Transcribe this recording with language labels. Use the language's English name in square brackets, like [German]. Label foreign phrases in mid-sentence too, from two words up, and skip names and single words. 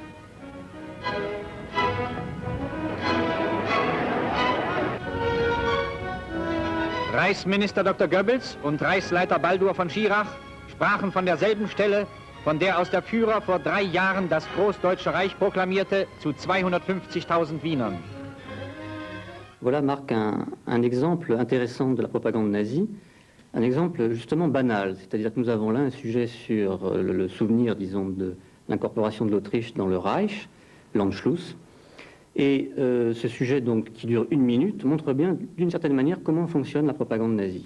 [German] Reichsminister Dr. Goebbels und Reichsleiter Baldur von Schirach sprachen von derselben Stelle, von der aus der Führer vor 3 Jahren das Großdeutsche Reich proklamierte, zu 250.000 Wienern. [French] Voilà marque un exemple intéressant de la propagande nazie, un exemple justement banal, c'est-à-dire que nous avons là un sujet sur le souvenir, disons, de l'incorporation de l'Autriche dans le Reich, l'Anschluss, et ce sujet donc qui dure 1 minute montre bien d'une certaine manière comment fonctionne la propagande nazie.